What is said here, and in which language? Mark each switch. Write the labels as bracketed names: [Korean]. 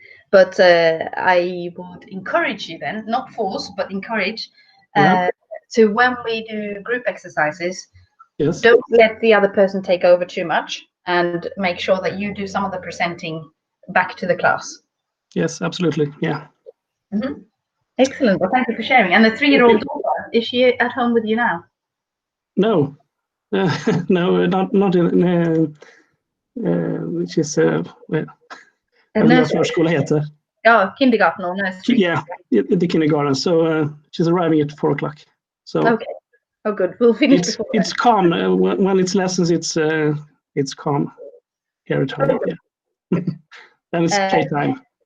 [English] But I would encourage you then, not force, but encourage, to when we do group exercises, don't let the other person take over too much, and make sure that you do some of the presenting back to the class. Yes, absolutely. Yeah. Mm-hmm. Excellent. Well, thank you for sharing. And the 3-year-old daughter, is she at home with you now? No, no, not in. Which is well, [Swedish] jag vet inte vad förskola heter. [English] Yeah, kindergarten or nursery. Yeah, the kindergarten. So she's arriving at 4 o'clock. So okay. Oh, good. We'll finish it's before it's calm when it's lessons. It's calm here at home. Yeah. Then it's playtime.